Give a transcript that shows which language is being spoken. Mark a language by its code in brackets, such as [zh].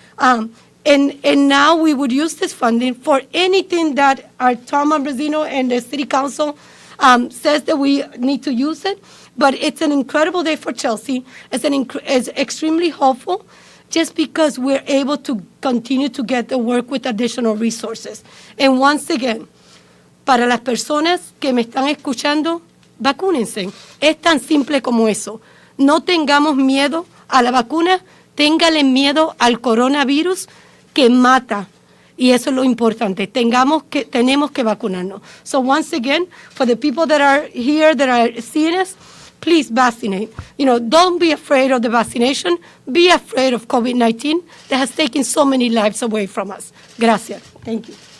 [en] And now we would use this funding for anything that our Tom Ambrosino and the city council says that we need to use it. But it's an incredible day for Chelsea. It's extremely hopeful just because we're able to continue to get the work with additional resources. And once again, [es] para las personas que me están escuchando, vacúnense. Es tan simple como eso. No tengamos miedo a la vacuna, téngale miedo al coronavirus que mata. Y eso es lo importante. Tenemos que vacunarnos. [en] So once again, for the people that are here, that are seeing us, please vaccinate. Don't be afraid of the vaccination. Be afraid of COVID-19 that has taken so many lives away from us. [es] Gracias. [en] Thank you.